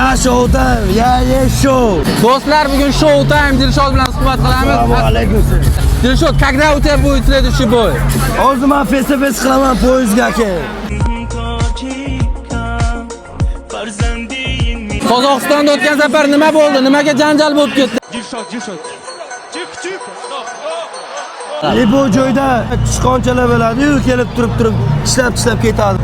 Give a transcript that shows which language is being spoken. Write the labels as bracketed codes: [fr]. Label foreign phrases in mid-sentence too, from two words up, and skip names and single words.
[en] show time, show. [uz] Do'stlar, bugun [en] show time [uz] Dilshod bilan suhbat qilamiz. Assalomu alaykum. Dilshod, [ru] когда у тебя будет следующий бой? [uz] Hozir men face-to-face qilaman poyezdga aka. Qozog'istonda o'tgan safar nima bo'ldi? Nimaga janjal bo'lib ketdi? Dilshod. Çık. Bu joyda chiqonchalar bo'ladi-yu, kelib turib ishlab ketadi.